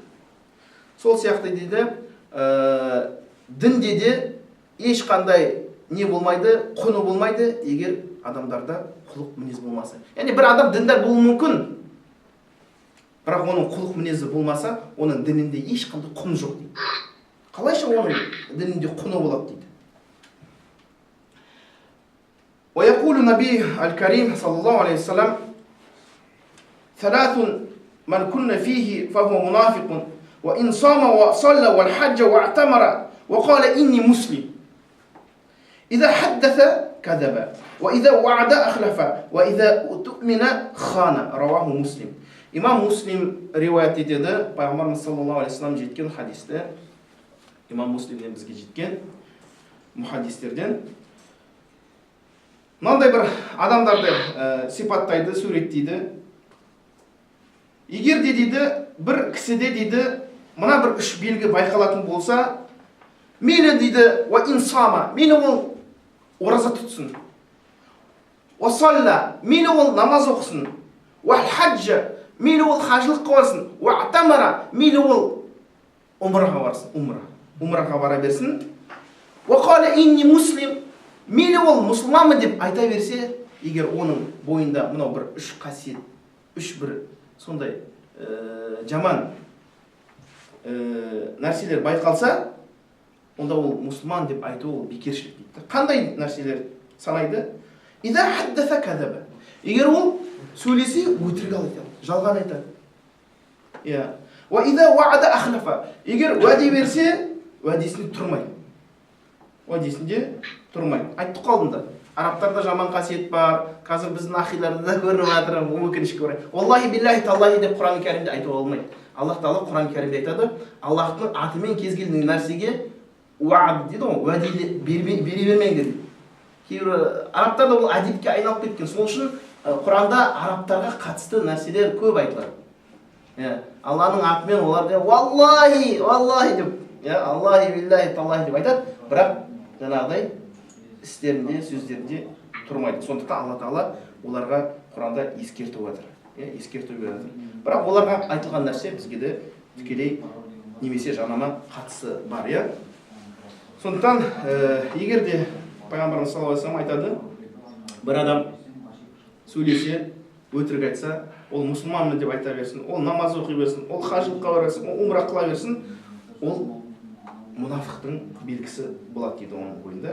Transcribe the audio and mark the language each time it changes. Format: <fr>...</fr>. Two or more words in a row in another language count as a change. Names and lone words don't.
<kk>Сол сияқты дейді, дінде де ешқандай не болмайды, құны болмайды, егер адамдарда құлық мінез болмаса. Яғни бір адам діндар болуы мүмкін, бірақ оның құлық мінезі болмаса, оның дінінде ешқандай құны жоқ дейді. Қалайша оның дінінде құны болады дейді.</kk> <ar>ويقول النبي الكريم صلى الله عليه وسلم ثلاث من كن فيه فهو منافق وإن صام وصلى والحج واعتمر وقال إني مسلم إذا حدث كذب وإذا وعد أخلف وإذا اؤتمن خان رواه مسلم.</ar> <kk>Имам Муслим риуаят етеді, пайғамбарымыз</kk> <ar>صلى الله عليه وسلم</ar> <kk>жеткен хадисте, имам Муслимнен бізге жеткен мұхадистерден мынандай бір адамдарды сипаттайды, суреттейді. Егер де дейді, бір кісіде дейді, мына бір үш белгі байқалатын болса, мейлі дейді,</kk> <ar>وإن صام,</ar> <kk>мейлі ол ораза тұтсын,</kk> <ar>وصلى,</ar> <kk>мейлі ол намаз оқысын,</kk> <ar>وحج,</ar> <kk>мейлі ол хажылыққа барсын,</kk> <ar>واعتمر,</ar> <kk>мейлі ол умраға барсын, умраға бара берсін,</kk> <ar>وقال إني مسلم,</ar> <kk>мейлі ол мұсылманмын деп айта берсе, егер оның бойында мынау бір үш қасиет, үш бір сондай жаман нәрселер байқалса, онда ол мұсылман деп айту ол бекершілік дейді. Қандай нәрселер санайды?</kk> <ar>إذا حدث كذب.</ar> <kk>Егер ол сөйлесе, өтірік айтады, жалған айтады.</kk> <ar>وإذا وعد أخلف.</ar> <kk>Егер уәде берсе, уәдесінде тұрмайды. Уәдесінде тұрмайды. Айттық қалдында. Арабтарда жаман қасиет бар. Қазір біздің ахиларда да көрініп жатыр, өкінішке орай.</kk> <ar>الله بالله تالله</ar> <kk>деп Құран кәрімде айтуға болмайды. Аллах Тағала Құран кәрімде айтады, Аллахтың атымен кез келген нәрсеге уәд дейді ғой, уәде бере бермеңдер дейді. Кейбір арабтарда ол әдепке айналып кеткен. Сол үшін Құранда арабтарға қатысты нәрселер көп айтылады. Алланың атымен олар деп</kk> <ar>والله، والله</ar> <kk>деп,</kk> <ar>الله بالله تالله</ar> <kk>деп айтады, бірақ жаңағыдай істерінде, сөздерінде тұрмайды. Сондықтан Алла Тағала оларға Құранда ескертіп жатыр. Бірақ оларға айтылған нәрсе бізге де тікелей немесе жанама қатысы бар. Сондықтан егер де пайғамбарымыз</kk> <ar>صلى الله عليه وسلم</ar> <kk>айтады, бір адам сөйлесе, өтірік айтса, ол мұсылманмын деп айта берсін, ол намаз оқи берсін, ол хажылыққа бара берсін, ол умра қыла берсін, ол мұнафықтың белгісі болады дейді оның бойында.</kk>